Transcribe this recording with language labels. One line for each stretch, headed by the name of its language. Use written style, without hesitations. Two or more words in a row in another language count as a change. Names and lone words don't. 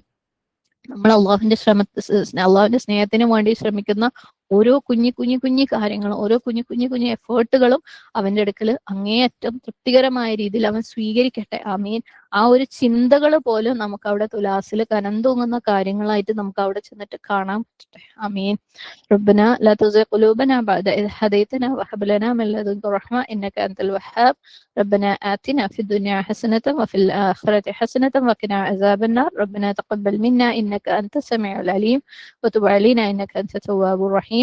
Malayalam: നമ്മൾ അള്ളാഹുവിന്റെ സ്നേഹത്തിന് വേണ്ടി ശ്രമിക്കുന്ന ഓരോ കുഞ്ഞു കാര്യങ്ങളും, ഓരോ കുഞ്ഞു എഫേർട്ടുകളും അവന്റെ അടുക്കൽ അങ്ങേയറ്റം തൃപ്തികരമായ രീതിയിൽ അവൻ സ്വീകരിക്കട്ടെ. ആമീൻ. ആ ഒരു ചിന്തകൾ പോലും നമുക്ക് അവിടെ തുലാസിൽ കനം തൂങ്ങുന്ന കാര്യങ്ങളായിട്ട് നമുക്ക് അവിടെ ചെന്നിട്ട് കാണാൻ പറ്റട്ടെ. ആമീൻ.
Arabic: ربنا لا تزغ قلوبنا بعد إذ هديتنا وهب لنا من لدنك رحمة إنك أنت الوهاب. ربنا آتنا في الدنيا حسنة وفي الآخرة حسنة وقنا عذاب النار. ربنا تقبل منا إنك أنت السميع العليم وتب علينا إنك أنت التواب الرحيم.